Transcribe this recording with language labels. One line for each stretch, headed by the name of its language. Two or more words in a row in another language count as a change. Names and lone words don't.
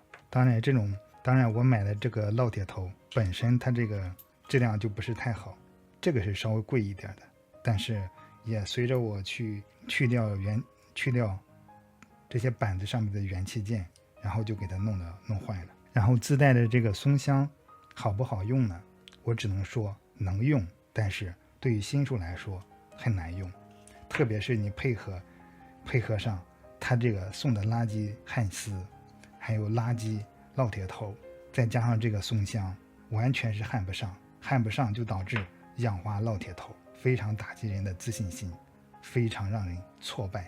Chinese: 當然我買的這個烙鐵頭本身它這個質量就不是太好，這個是稍微貴一點的，但是也隨着我去掉這些板子上面的元器件，然後就給它弄壞了。然後自帶的這個松香好不好用呢？我只能說能用，但是對於新手來說很難用，特別是你配合上它這個送的垃圾焊絲，還有垃圾烙鐵頭，再加上這個松香，完全是焊不上就導致氧化烙鐵頭，非常打擊人的自信心，非常讓人挫敗。